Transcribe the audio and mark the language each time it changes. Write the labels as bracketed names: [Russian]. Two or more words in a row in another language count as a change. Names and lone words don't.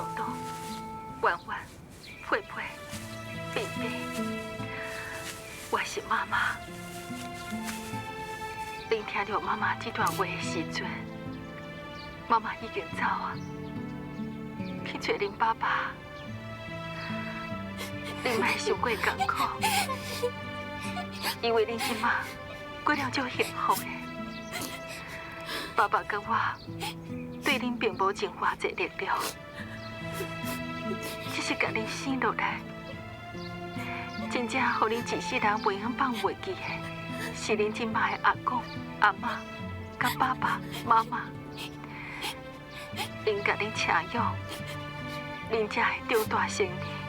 [Min Nan Chinese] 东、婉婉、佩佩、冰冰，我是妈妈。恁听到妈妈这段话的时阵，妈妈已经走啊，去找恁爸爸。恁莫伤过艰苦，因为恁即马过了足幸福的。爸爸甲我。对恁并无尽偌济力量，只是甲恁生落来，真正互恁一世人袂晓放袂记的，是恁即摆的阿公、阿妈、甲爸爸妈妈，因甲恁请养，恁才会长大成年。